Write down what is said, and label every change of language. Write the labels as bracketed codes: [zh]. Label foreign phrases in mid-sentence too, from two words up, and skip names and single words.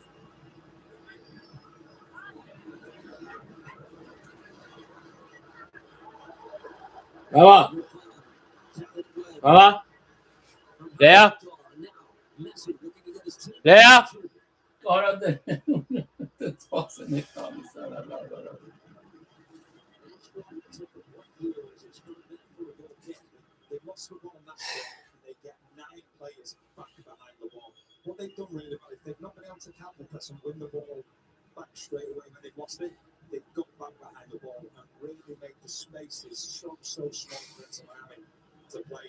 [es] Vamos. Vamos. Lea. Lea. Ahora te tossen i kamisen. [en] They lost the ball Nashville and they get 9 players back behind the ball. What they've done really well, if they've not been able to counter press and win the ball back straight away when they've lost it, they've got back behind the ball and really made the spaces so small for Inter Miami to play.